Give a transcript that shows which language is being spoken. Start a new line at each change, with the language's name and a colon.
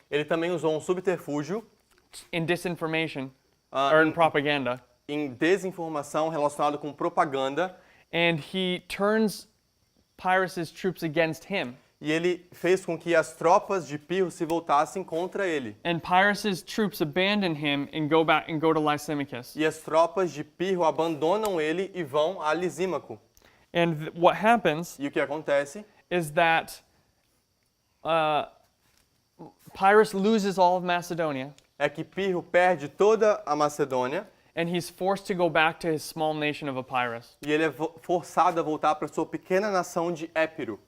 Portuguese: Ele também usou um subterfúgio
English: in disinformation or in propaganda,
Portuguese: em desinformação relacionado com propaganda
English: and he turns Pyrrhus's troops against him.
Portuguese: e ele fez com que as tropas de Pirro se voltassem contra ele.
English: And Pyrrhus's troops abandon him and go to Lysimachus.
Portuguese: E as tropas de Pirro abandonam ele e vão a Lisímaco.
English: And what happens
Portuguese: E o que acontece
English: is that Pyrrhus loses all of Macedonia,
Portuguese: é que Pirro perde toda a Macedônia
English: and he's forced to go back to his small nation of Epirus.
Portuguese: e ele é forçado a voltar para sua pequena nação de Épiro.